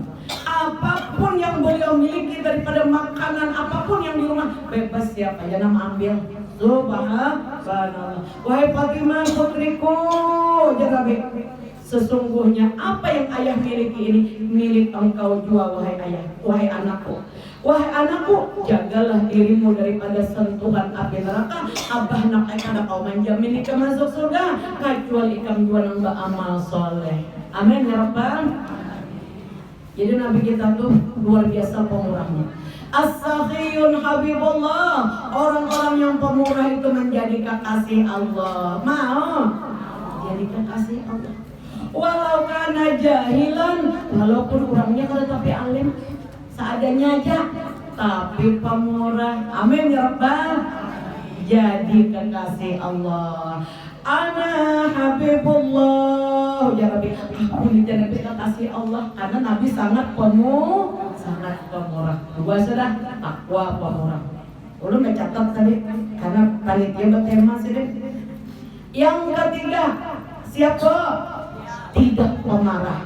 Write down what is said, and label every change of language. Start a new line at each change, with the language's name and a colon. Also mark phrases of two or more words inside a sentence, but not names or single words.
Banjar: Apapun yang beliau miliki daripada makanan apapun yang di rumah bebas siapa aja nama ambil.
Arabic: Subhanallah.
Indonesian: Wahai Fatimah putriku, Nabi, sesungguhnya apa yang ayah miliki ini milik engkau jua wahai ayah. Wahai anakku, jagalah dirimu daripada sentuhan api neraka.
Banjar: Abah nak kada kau menjamin ikam masuk surga kecuali ikam jua nang beramal soleh.
Arabic: Amin ya Rabbal.
Banjar: Jadi Nabi kita tuh luar biasa pemurahnya.
Arabic: As-sakhiyun habibullah,
Indonesian: orang-orang yang pemurah itu menjadi kekasih Allah. Mau jadi kekasih Allah.
Arabic: Walau kana jahilan,
Banjar: walaupun orangnya kada tapi alim, seadanya aja, tapi pemurah.
Arabic: Amin ya Rabbal.
Indonesian: Jadi kekasih Allah.
Arabic: Ana habibullah ya Rabbi.
Indonesian: Aku jadi kekasih Allah karena Nabi sangat pemurah.
Banjar: Dua sudah takwa pemurah. Ulun mencatat tadi karena panitia bertema sih.
Indonesian: Yang ketiga, siapa? Tidak pemarah.